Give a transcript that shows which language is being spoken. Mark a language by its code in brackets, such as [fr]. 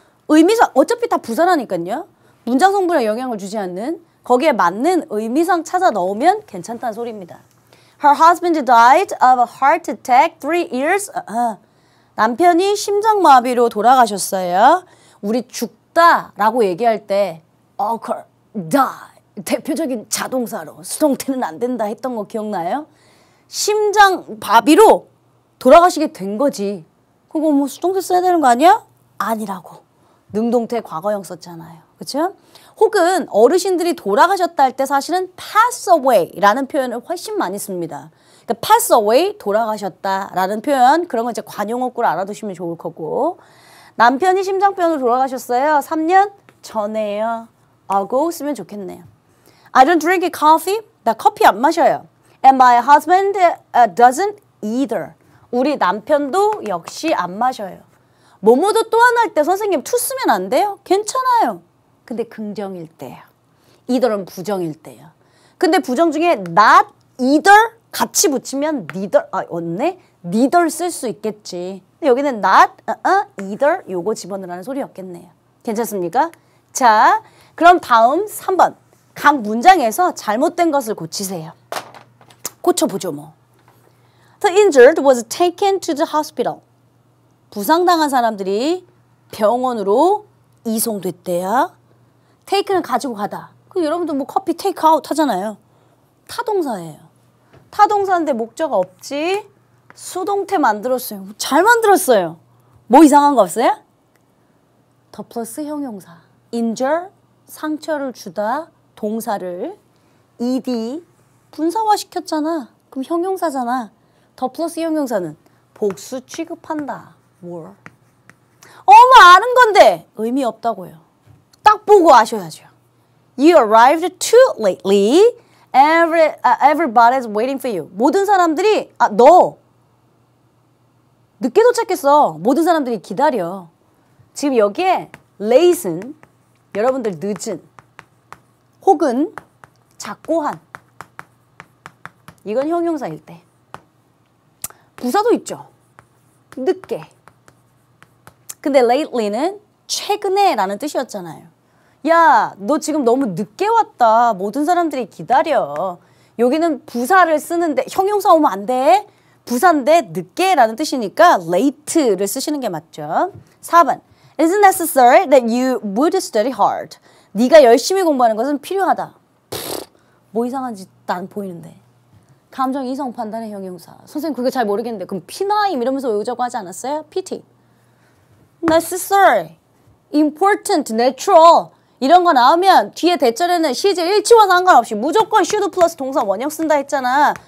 [ko] 의미상 어차피 다 부사라니까요. 문장 성분에 영향을 주지 않는 거기에 맞는 의미상 찾아 넣으면 괜찮다는 소리입니다. [en] Her husband died of a heart attack 3 years. [ko] 남편이 심장마비로 돌아가셨어요. 우리 죽다라고 얘기할 때 occur, die 대표적인 자동사로 수동태는 안 된다 했던 거 기억나요? 심장마비로 돌아가시게 된 거지. 그거 뭐 수동태 써야 되는 거 아니야? 아니라고. 능동태 과거형 썼잖아요. 그렇죠? 혹은 어르신들이 돌아가셨다 할 때 사실은 pass away라는 표현을 훨씬 많이 씁니다. 그러니까 pass away, 돌아가셨다라는 표현, 그런 거 이제 관용어구로 알아두시면 좋을 거고. 남편이 심장병으로 돌아가셨어요. 3년 전에요. ago 쓰면 좋겠네요. [en] I don't drink coffee. [ko] 나 커피 안 마셔요. [en] And my husband doesn't either. [ko] 우리 남편도 역시 안 마셔요. 뭐뭐도 또한 할 때 선생님 to 쓰면 안 돼요? 괜찮아요. 근데 긍정일 때요. either은 부정일 때요. 근데 부정 중에 not either 같이 붙이면 neither, 없네? neither 쓸 수 있겠지. 근데 여기는 not, either 요거 집어넣으라는 소리였겠네요. 괜찮습니까? 자, 그럼 다음 3번. 각 문장에서 잘못된 것을 고치세요. 고쳐보죠 뭐. [en] The injured was taken to the hospital. [ko] 부상당한 사람들이 병원으로 이송됐대요. take는 가지고 가다. 그 여러분들 뭐 커피 take out 하잖아요. 타동사예요. 타동사인데 목적 없지. 수동태 만들었어요. 잘 만들었어요. 뭐 이상한 거 없어요? 더 플러스 형용사. injure, 상처를 주다, 동사를 ed, 분사화시켰잖아. 그럼 형용사잖아. 더 플러스 형용사는 복수 취급한다. 뭘? 아는 건데 의미 없다고요. 딱 보고 아셔야죠. [en] You arrived too lately. Everybody's waiting for you. [ko] 모든 사람들이 너 늦게 도착했어. 모든 사람들이 기다려. 지금 여기에 late은 여러분들 늦은 혹은 작고 한 이건 형용사일 때. 부사도 있죠. 늦게. 근데 lately는 최근에 라는 뜻이었잖아요. 야, 너 지금 너무 늦게 왔다. 모든 사람들이 기다려. 여기는 부사를 쓰는데 형용사 오면 안 돼. 부사인데 늦게라는 뜻이니까 late를 쓰시는 게 맞죠. 4번. [en] It is necessary that you would study hard. [ko] 네가 열심히 공부하는 것은 필요하다. 뭐 이상한지 난 보이는데. 감정 이성 판단의 형용사. 선생님 그게 잘 모르겠는데 그럼 피나임 이러면서 외우자고 하지 않았어요? PT. necessary, important, natural 이런 거 나오면 뒤에 대절에는 시제 일치와 상관없이 무조건 should 플러스 동사 원형 쓴다 했잖아.